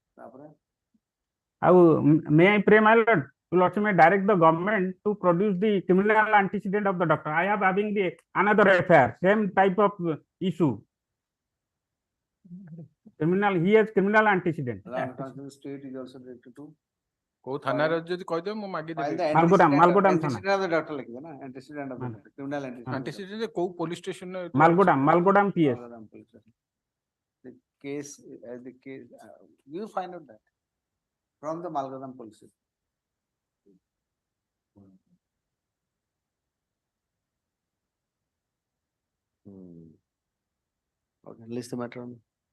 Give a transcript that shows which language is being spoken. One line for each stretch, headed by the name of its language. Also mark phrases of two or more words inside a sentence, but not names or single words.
English: May I pray, my lord? To Lordship may direct the government to produce the criminal antecedent of the doctor. I have having the another affair, same type of issue. Criminal, he has criminal antecedent. State is also directed to
Odia: କୋଉ ଥାନାରେ ଯଦି କହିଦେବେ ମୁଁ
English: file
Odia: ମାଗିଦେବି
English: the Malgodam antecedent of the doctor like that, antecedent of the doctor, criminal antecedent. antecedent କୋଉ police station ରେ Malgodam PS. Malgodam police station. The case, you find out that from the Malgodam police station. Okay, list the matter on.